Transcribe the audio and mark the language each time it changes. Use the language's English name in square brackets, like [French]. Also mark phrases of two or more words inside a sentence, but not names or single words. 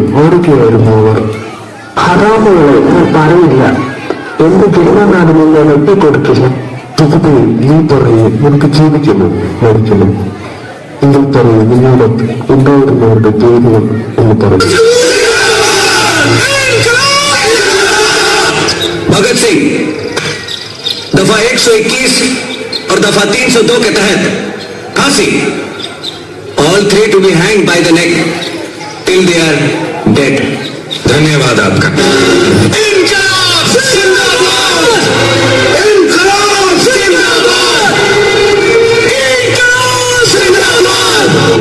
[Malayalam] ആരൊക്കെയായിരുന്നു അവർ? ഹറാമുകളെ ഞാൻ പറഞ്ഞില്ല. എന്റെ ജന്മനാടിനെ ഞാൻ ഒറ്റക്കൊടുത്തില്ല. സുഹൃത്തെ, നീ പറയേ, നിനക്ക് ജീവിക്കണം, മരിക്കണം. നിങ്ങൾ പറയേ, നിങ്ങളോട് ഉണ്ടായിരുന്നവരുടെ പേരുകൾ എന്ന് പറയും. [Hindi] भगत सिंह दफा 121 और दफा 302 के तहत फांसी. [English] All 3 to be hanged by the neck till they are dead. [Hindi] धन्यवाद आपका. इनकलाब जिंदाबाद, इनकलाब जिंदाबाद, इनकलाब जिंदाबाद.